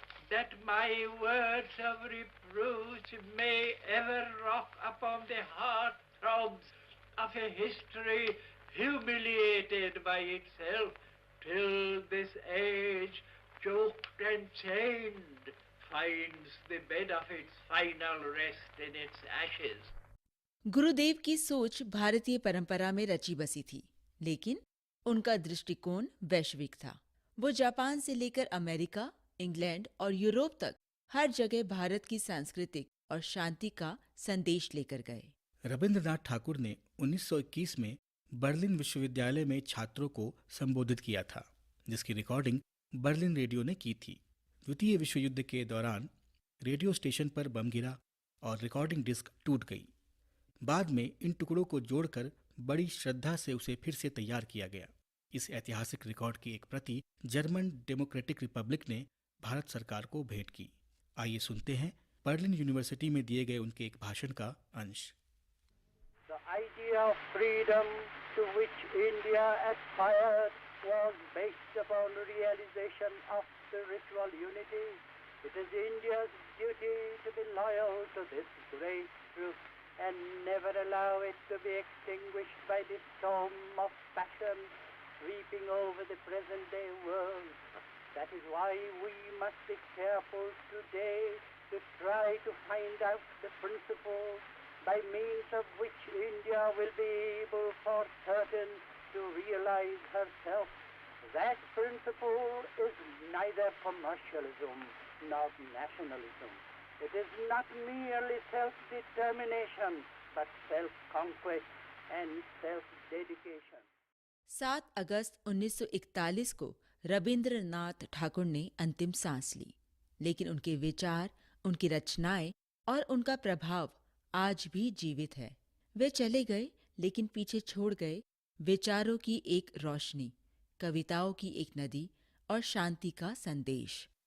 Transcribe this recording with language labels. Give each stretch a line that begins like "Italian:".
English: that my words of reproach may ever rock upon the heart throbs of a history humiliated by itself, till this age, choked and chained, finds the bed of its final rest in its ashes.
Hindi: गुरुदेव की सोच भारतीय परंपरा में रची बसी थी, लेकिन उनका दृष्टिकोण वैश्विक था। वो जापान से लेकर अमेरिका, इंग्लैंड और यूरोप तक हर जगह भारत की सांस्कृतिक और शांति का संदेश लेकर गए। रविंद्रनाथ ठाकुर ने 1921 में बर्लिन विश्वविद्यालय में छात्रों को संबोधित किया था, जिसकी रिकॉर्डिंग बर्लिन रेडियो ने की थी। द्वितीय विश्व युद्ध के दौरान रेडियो स्टेशन पर बम गिरा और रिकॉर्डिंग डिस्क टूट गई। बाद में इन टुकड़ों को जोड़कर बड़ी श्रद्धा से उसे फिर से तैयार किया गया। इस ऐतिहासिक रिकॉर्ड की एक प्रति जर्मन डेमोक्रेटिक रिपब्लिक ने भारत सरकार को भेंट की। आइए सुनते हैं बर्लिन यूनिवर्सिटी में दिए गए उनके एक भाषण का अंश।
English: The idea of freedom to which India aspired was based upon realization of spiritual unity. It is India's duty to be loyal to this great truth and never allow it to be extinguished by the storm of passion sweeping over the present day world. That is why we must be careful today to try to find out the principles by means of which India will be able for certain to realize herself. That principle is neither commercialism nor nationalism. It is not merely self-determination, but self-conquest and self-dedication.
Hindi: 7 अगस्त 1941 को रविंद्रनाथ ठाकुर ने अंतिम सांस ली, लेकिन उनके विचार, उनकी रचनाएं और उनका प्रभाव आज भी जीवित है। वे चले गए, लेकिन पीछे छोड़ गए विचारों की एक रोशनी, कविताओं की एक नदी और शांति का संदेश।